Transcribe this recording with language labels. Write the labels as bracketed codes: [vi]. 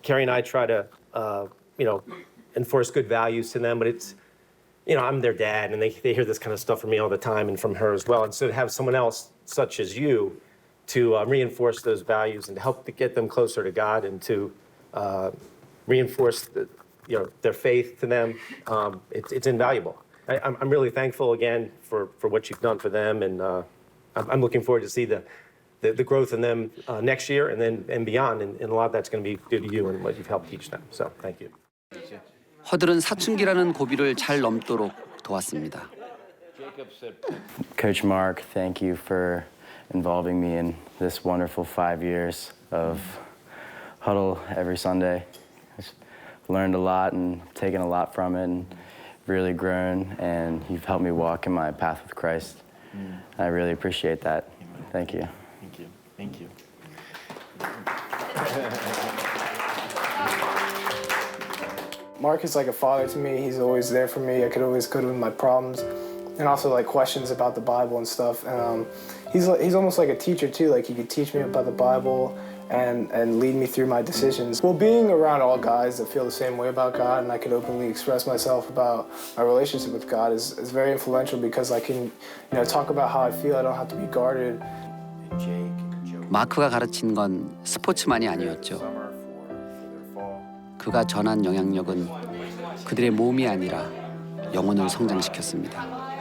[en] Carrie and I try to, enforce good values to them, but it's, I'm their dad, and they hear this kind of stuff from me all the time and from her as well. And so to have someone else, such as you, to reinforce those values and to help to get them closer to God and to reinforce their faith to them, it's invaluable. I'm really thankful again for what you've done for them, and I'm looking forward to see the growth in them next year and beyond, and a lot of that's going to be due to you and what you've helped teach them. So thank you. [ko] 허들은 사춘기라는 고비를 잘 넘도록 도왔습니다. [en] Coach Mark, thank you for involving me in this wonderful 5 years of huddle every Sunday. I've learned a lot and taken a lot from it and really grown, and you've helped me walk in my path with Christ. I really appreciate that. Thank you. Thank you. Thank you. Mark is like a father to me. He's always there for me. I could always go to him with my problems and also like questions about the Bible and stuff. And he's almost like a teacher too. Like he could teach me about the Bible and lead me through my decisions. Well, being around all guys that feel the same way about God and I can openly express myself about my relationship with God is very influential because I can, talk about how I feel. I don't have to be guarded. [ko] 마크가 가르친 건 스포츠만이 아니었죠. 그가 전한 영향력은 그들의 몸이 아니라 영혼을 성장시켰습니다.